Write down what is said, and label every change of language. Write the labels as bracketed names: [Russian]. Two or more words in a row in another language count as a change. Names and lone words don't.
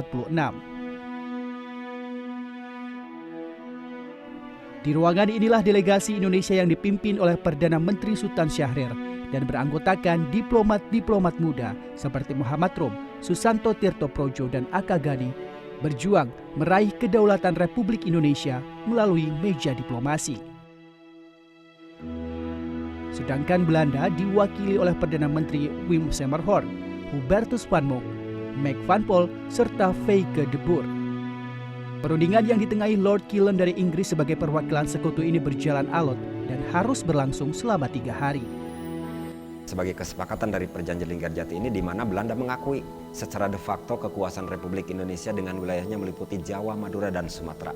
[Indonesian] Di ruangan inilah delegasi Indonesia yang dipimpin oleh Perdana Menteri Sultan Syahrir dan beranggotakan diplomat-diplomat muda seperti Muhammad Rom, Susanto Tirto Projo, dan Aka Gani berjuang meraih kedaulatan Republik Indonesia melalui meja diplomasi. Sedangkan Belanda diwakili oleh Perdana Menteri Wim Semmerhoorn, Hubertus van Mook, Mac van Pol, serta Feike de Boer. Perundingan yang ditengahi Lord Killen dari Inggris sebagai perwakilan sekutu ini berjalan alot dan harus berlangsung selama 3 hari. Sebagai kesepakatan dari Perjanjian Linggarjati ini di mana Belanda mengakui secara de facto kekuasaan Republik Indonesia dengan wilayahnya meliputi Jawa, Madura, dan Sumatera.